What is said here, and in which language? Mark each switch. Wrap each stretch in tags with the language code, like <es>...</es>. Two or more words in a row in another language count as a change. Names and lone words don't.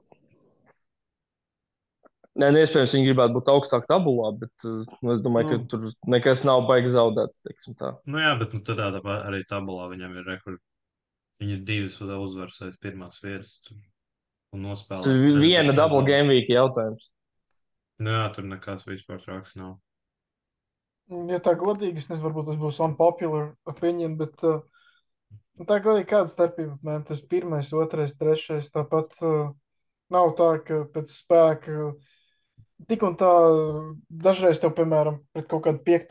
<lv>Nē, iespējams, viņi gribētu būt augstāk tabulā, bet es domāju, ka tur nekas nav baigi zaudēts, teiksim tā. Jā, bet tad arī tabulā viņam ir rekords. Viņi ir 2 uzvaras aiz pirmās vietas. un nospēlēt. Viena</lv> <en>double game week</en> <lv>jautājums. Nu jā, tur nekas vispār traks nav. Ja tā godīgi, es nezinu, varbūt tas būs</lv> <en>unpopular opinion,</en> <lv>bet tā godīgi kāda starpība, man tas pirmais, otrais, trešais, tāpat nav tā, ka pēc spēka tik un tā dažreiz tev, piemēram, pret kaut kādu 5.</lv>